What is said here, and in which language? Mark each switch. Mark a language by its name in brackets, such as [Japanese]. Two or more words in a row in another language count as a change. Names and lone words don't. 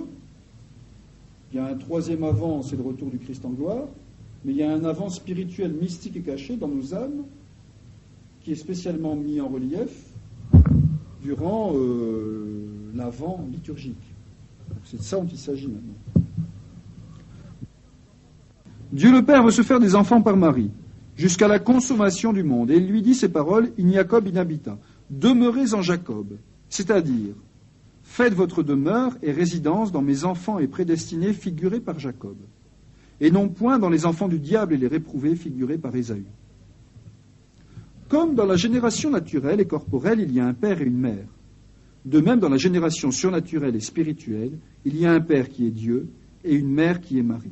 [French] Il y a un troisième Avant, c'est le retour du Christ en gloire, mais il y a un Avant spirituel, mystique et caché dans nos âmes, qui est spécialement mis en relief durant l'Avent liturgique. C'est de ça dont il s'agit maintenant. Dieu le Père veut se faire des enfants par Marie, jusqu'à la consommation du monde, et il lui dit ces paroles, [Latin] in Jacob in habita, [French] demeurez en Jacob, c'est-à-dire, faites votre demeure et résidence dans mes enfants et prédestinés figurés par Jacob, et non point dans les enfants du diable et les réprouvés figurés par Ésaü. Comme dans la génération naturelle et corporelle, il y a un père et une mère, de même dans la génération surnaturelle et spirituelle, il y a un père qui est Dieu et une mère qui est Marie.